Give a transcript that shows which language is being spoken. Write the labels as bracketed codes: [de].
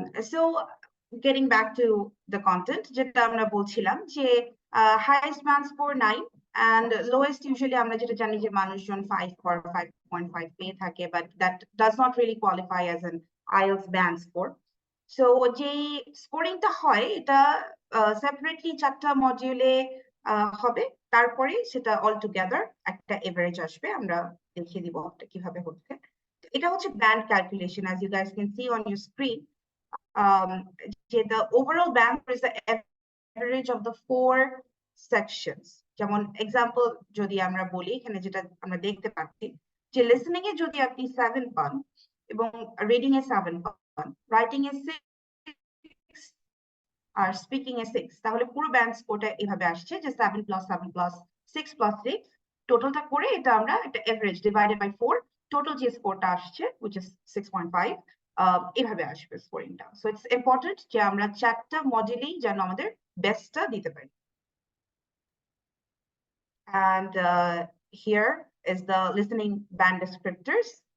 [en] So getting back to the content, [bn] যেটা আমরা বলছিলাম যে [en] highest band score 9 and lowest usually [bn] আমরা যেটা জানি যে মানুষজন 5 or 5.5 পেয়ে থাকে, [en] but that does not really qualify as an IELTS band score. [bn] So যে স্কোরিংটা হয় এটা সেপারেটলি চারটা মডিউলে হবে, তারপরে সেটা অল টুগেদার একটা এভারেজ আসবে। আমরা দেখিয়ে দিব কিভাবে হচ্ছে। এটা হচ্ছে [en] band calculation, as you guys can see on your screen. The overall band is the average of the 4 sections. [bn] যেমন এক্সাম্পল যদি আমরা বলি, এখানে যেটা আমরা দেখতে পাচ্ছি যে লিসেনিং এ যদি আপনি 7 পান এবং রিডিং এ 7 পান, রাইটিং এ 6 আর স্পিকিং এ 6, তাহলে পুরো ব্যান্ড স্কোরটা এভাবে আসছে যে 7 + 7 + 6 + 6 টোটালটা করে এটা আমরা একটা এভারেজ ডিভাইডেড বাই 4 টোটাল যে স্কোরটা আসছে [en] which is 6.5, [bn] এভাবে আসবে স্কোরিংটা। সো ইটস ইম্পর্টেন্ট যে আমরা চারটা মডেলেই যেন আমাদের বেস্টটা দিতে পারি। [en] And here is the listening band descriptors.